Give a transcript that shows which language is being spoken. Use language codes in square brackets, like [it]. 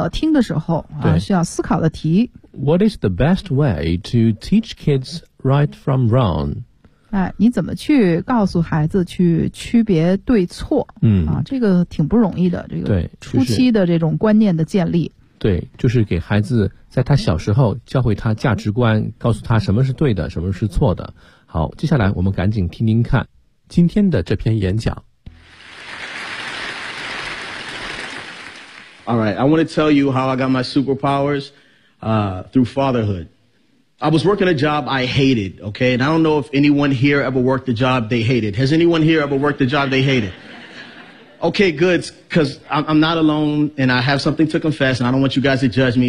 [zh] 听的时候啊，需要思考的题。 [en] What is the best way to teach kids right from wrong? [zh] 哎，你怎么去告诉孩子去区别对错？嗯，啊，这个挺不容易的。这个对初期的这种观念的建立，就是，对，就是给孩子在他小时候教会他价值观，告诉他什么是对的，什么是错的。好，接下来我们赶紧听听看今天的这篇演讲。 [en] All right, I want to tell you how I got my superpowers, through fatherhood. I was working a job I hated, okay? And I don't know if anyone here ever worked a job they hated. Has anyone here ever worked a job they hated? Okay, good, because I'm not alone, and I have something to confess, and I don't want you guys to judge me.